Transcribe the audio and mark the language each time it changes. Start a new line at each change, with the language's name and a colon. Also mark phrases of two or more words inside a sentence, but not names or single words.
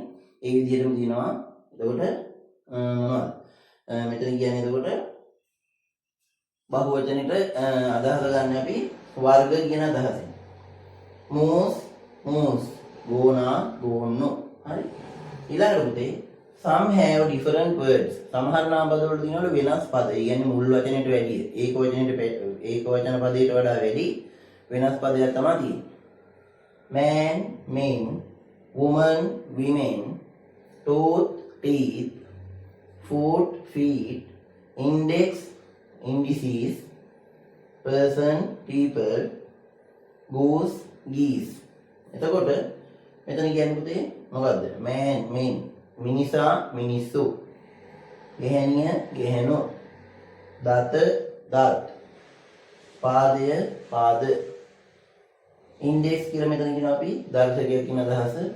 Sinhala: ඒ විදිහටම තියෙනවා. එතකොට මොනවද? මෙතන කියන්නේ එතකොට බහුවචනෙට අදහස ගන්න අපි වර්ග කියන අදහසෙන්. moose ගෝන්නු. හරි. ඊළඟට පුතේ
English: some have different words.
Sinhala: සමහර නාම පද වල තියෙනවලු වෙනස් පද. ඒ කියන්නේ මුල් වචනෙට වැඩිය ඒක වචන පදයට වඩා වැඩි වෙනස් පදයක් තමයි තියෙන්නේ.
English: man men woman women tooth teeth foot feet index indices person people goose geese.
Sinhala: එතකොට මෙතන කියන්නේ පුතේ මොකද්ද?
English: man men
Sinhala: මිනිසා මිනිස්සු ගැහණිය ගැහණු දත දත් පාද ඉන්ඩෙක්ස් කියලා මෙතන කියනවා අපි දර්ශකයක් කියන අදහස.